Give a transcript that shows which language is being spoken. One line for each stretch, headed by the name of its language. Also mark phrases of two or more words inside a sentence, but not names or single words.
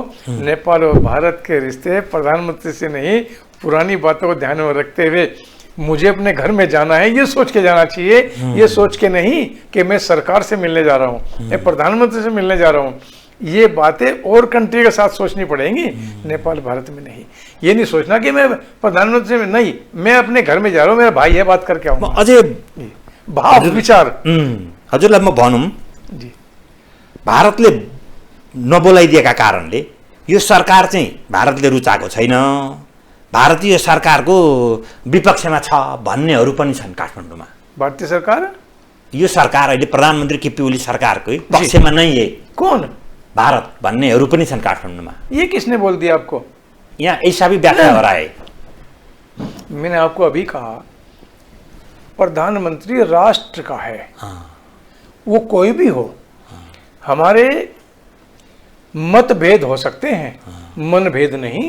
Hindi: नेपाल और भारत के रिश्ते प्रधानमंत्री से नहीं, पुरानी बातों को ध्यान में रखते हुए मुझे अपने घर में जाना है ये सोच के जाना चाहिए। ये सोच के नहीं कि मैं सरकार से मिलने जा रहा हूँ, मैं प्रधानमंत्री से मिलने जा रहा हूँ। ये बातें और कंट्री के साथ सोचनी पड़ेंगी, नेपाल भारत में नहीं। ये नहीं सोचना कि मैं प्रधानमंत्री में नहीं, मैं अपने घर में जा रहा हूँ, मेरा भाई है, बात करके आऊँगा।
Nepali: अझै भाव विचार हजुरलाई म भनौँ, भारतले नबोलाइदिएका कारणले यो सरकार चाहिँ भारतले रुचाएको छैन, भारतीय सरकारको विपक्षमा छ भन्नेहरू पनि छन् काठमाडौँमा। भारतीय सरकार, यो सरकार अहिले प्रधानमन्त्री केपी ओली सरकारकै पक्षमा नै है।
Hindi: कौन?
Nepali: भारत भन्नेहरू पनि छन् काठमाडौँमा।
Hindi: ये किसने बोल दिया आपको? यहाँ ऐसा भी व्याख्या हो रहा है। मैंने आपको अभी कहा प्रधानमंत्री राष्ट्र का है, हाँ, वो कोई भी हो। हमारे मतभेद हो सकते हैं, मनभेद नहीं।